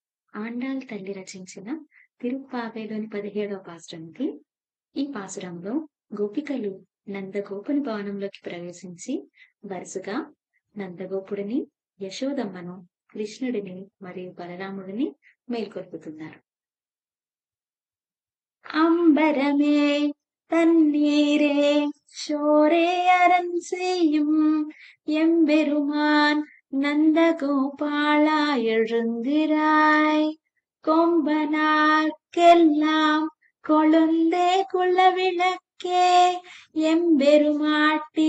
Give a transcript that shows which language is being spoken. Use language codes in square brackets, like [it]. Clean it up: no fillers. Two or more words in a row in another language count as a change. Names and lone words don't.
[te] ఆండాళ్ తల్లి రచించిన తిరుప్పావైలోని 17వ పాసురంకి ఈ పాసురంలో గోపికలు నందగోపుని భవనంలోకి ప్రవేశించి వరుసగా నందగోపుడిని, యశోదమ్మను, కృష్ణుడిని మరియు బలరాముడిని మేల్కొల్పుతున్నారు. [ta] அம்பரமே தண்ணீரே ஷோரே அரண் செய்யும் எம்பெருமான் நந்தகோபாலா எழுந்திராய் கொம்பனார்க்கெல்லாம் கொழுந்தே குலவிளக்கே எம்பெருமாட்டி